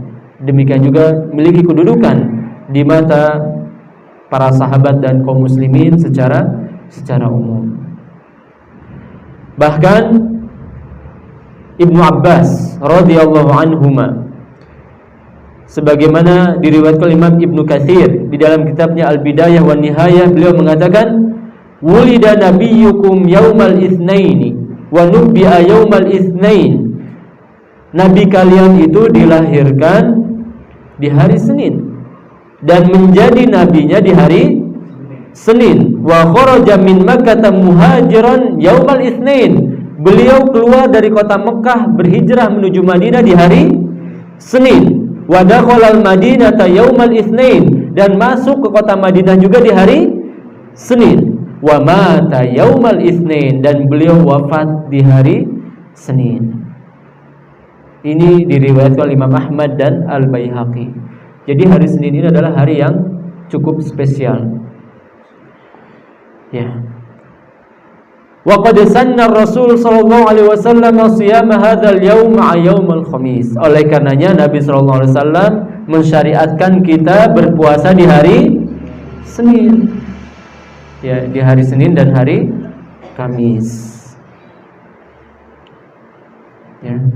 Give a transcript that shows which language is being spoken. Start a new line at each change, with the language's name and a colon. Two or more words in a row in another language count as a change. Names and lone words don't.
Indonesian: Demikian juga memiliki kedudukan di mata para sahabat dan kaum muslimin secara umum. Bahkan Ibnu Abbas
Arabic: رضي الله عنهما,
Indonesian: sebagaimana diriwayatkan Imam Ibnu Katsir di dalam kitabnya Al-Bidayah wan Nihayah, beliau mengatakan,
Arabic: ولد نبيكم يوم الاثنين ونبئ يوم الاثنين.
Indonesian: Nabi kalian itu dilahirkan di hari Senin dan menjadi nabinya di hari Senin.
Arabic: وخرج من مكة مهاجرا يوم الاثنين.
Indonesian: Beliau keluar dari kota Mekah berhijrah menuju Madinah di hari Senin.
Arabic: ودخل المدينة يوم الاثنين,
Indonesian: dan masuk ke kota Madinah juga di hari Senin.
Arabic: ومات يوم الاثنين,
Indonesian: dan beliau wafat di hari Senin. Ini diriwayatkan oleh Imam Ahmad dan Al-Baihaqi. Jadi hari Senin ini adalah hari yang cukup spesial.
Arabic: Ya. وقد سن رسول صلى الله عليه وسلم صيام هذا اليوم مع يوم الخميس.
Indonesian: Oleh karenanya Nabi
Arabic: صلى الله عليه وسلم
Indonesian: mensyariatkan kita berpuasa di hari Senin. Ya, di hari Senin dan hari Kamis. Ya.